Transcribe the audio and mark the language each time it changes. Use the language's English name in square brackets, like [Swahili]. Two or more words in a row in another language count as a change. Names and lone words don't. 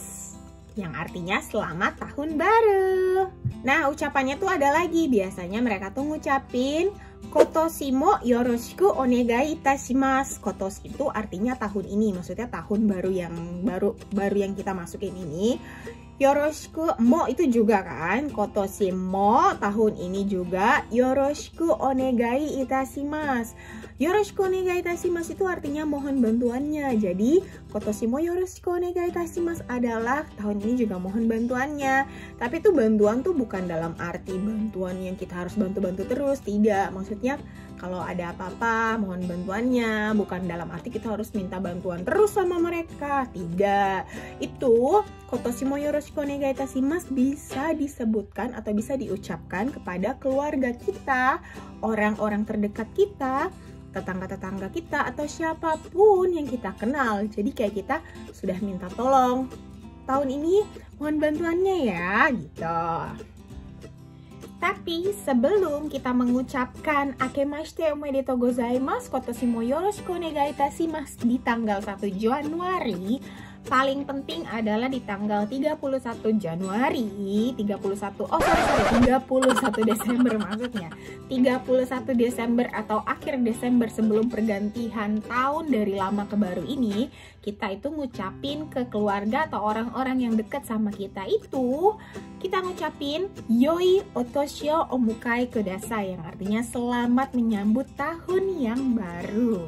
[Indonesian] Yang artinya selamat tahun baru. Nah, ucapannya tuh ada lagi. Biasanya mereka tuh ngucapin [Japanese] 今年もよろしくお願いいたします. [Indonesian] Kotoshi itu artinya tahun ini, maksudnya tahun baru yang kita masukin ini. [Japanese] よろしくも [Indonesian] itu juga kan, [Japanese] 今年も [Indonesian] tahun ini juga. [Japanese] よろしくお願いいたします. よろしくお願いいたします [Indonesian] itu artinya mohon bantuannya. Jadi [Japanese] 今年もよろしくお願いいたします [Indonesian] adalah tahun ini juga mohon bantuannya. Tapi itu bantuan tuh bukan dalam arti bantuan yang kita harus bantu-bantu terus, tidak. Maksudnya kalau ada apa-apa mohon bantuannya, bukan dalam arti kita harus minta bantuan terus sama mereka, tidak. Itu [Japanese] 今年もよろしくお願いいたします [Indonesian] bisa disebutkan atau bisa diucapkan kepada keluarga kita, orang-orang terdekat kita, tetangga-tetangga kita, atau siapapun yang kita kenal. Jadi kayak kita sudah minta tolong, tahun ini mohon bantuannya ya, gitu. Tapi sebelum kita mengucapkan [Japanese] 明けましておめでとうございます、今年もよろしくお願いいたします [Indonesian] di tanggal 1 Januari, paling penting adalah di tanggal 31 Januari, 31 Desember maksudnya. 31 Desember atau akhir Desember sebelum pergantian tahun dari lama ke baru ini, kita itu ngucapin ke keluarga atau orang-orang yang dekat sama kita itu, kita ngucapin [Japanese] よいお年をお迎えください, [Indonesian] yang artinya selamat menyambut tahun yang baru.